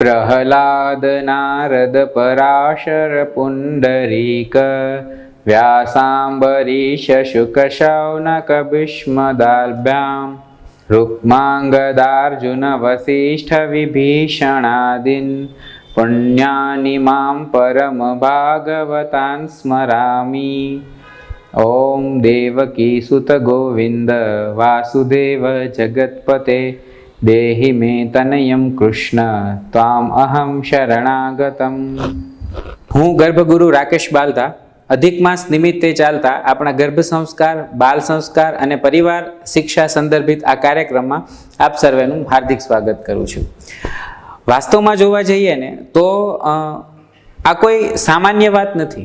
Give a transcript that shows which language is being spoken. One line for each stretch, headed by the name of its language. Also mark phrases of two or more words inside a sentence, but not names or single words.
Sanskrit: प्रह्लाद नारद पराशर पुंडरीक व्यासाम्बरीश शुक शौनक भीष्मदाल्भ्यां रुक्मांगदार्जुन वसिष्ठ विभीषणादीन् पुण्यानि मां परम भागवतान् स्मरामि। ओम देवकी सुत गोविंद वासुदेव जगत्पते देहि मे तनयं कृष्ण त्वाम अहम शरणागतम।
Gujarati: હું ગર્ભગુરુ રાકેશ બાલતા અધિક માસ નિમિત્તે ચાલતા આપણા ગર્ભ સંસ્કાર, બાલ સંસ્કાર અને પરિવાર શિક્ષા સંદર્ભિત આ કાર્યક્રમમાં આપ સર્વેનું હાર્દિક સ્વાગત કરું છું। વાસ્તવમાં જોવા જઈએ ને તો આ કોઈ સામાન્ય વાત નથી।